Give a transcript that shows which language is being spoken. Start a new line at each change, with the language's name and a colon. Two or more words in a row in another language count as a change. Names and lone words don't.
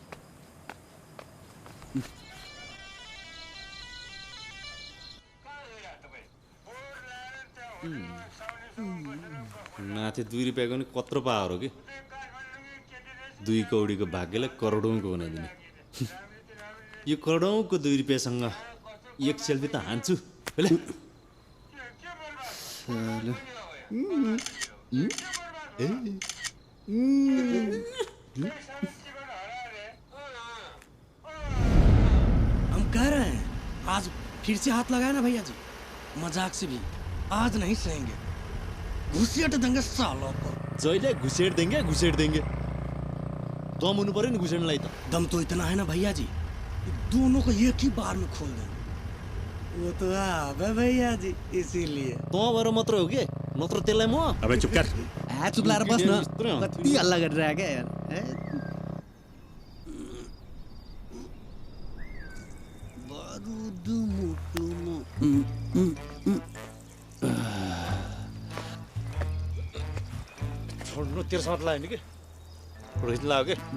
Nepali: नाथे 2 रुपियाँको नि कत्रो पावर हो कि 2 कौडीको भाग्यलाई करोडौँको बनाइदिने यो करोडौँको 2 रुपियाँसँग एक सेल्फी त हान्छु
Hindi: हम कह रहे हैं आज फिर से हाथ लगाया ना भैया जी मजाक से भी आज नहीं सहेंगे घुसेट देंगे सालों को
Nepali: जहिले
Hindi: घुसेड देंगे
Nepali: दम हुनु पर्यो नि घुसेडलाई त
Hindi: दम तो इतना है ना भैया जी दोनों को एक ही बार में खोल देंगे वो तो आप है भैया जी इसीलिए
Nepali: तँ भएर मात्र हो के नत्र त्यसलाई म
Hindi: अबे चुप कर
Nepali: चुप लाएर बस्न कति हल्ला गरिरहेको
Hindi: क्या यार
Nepali: छोड्नु तेरो साथ लाग्यो नि के रोहित लाग्यो के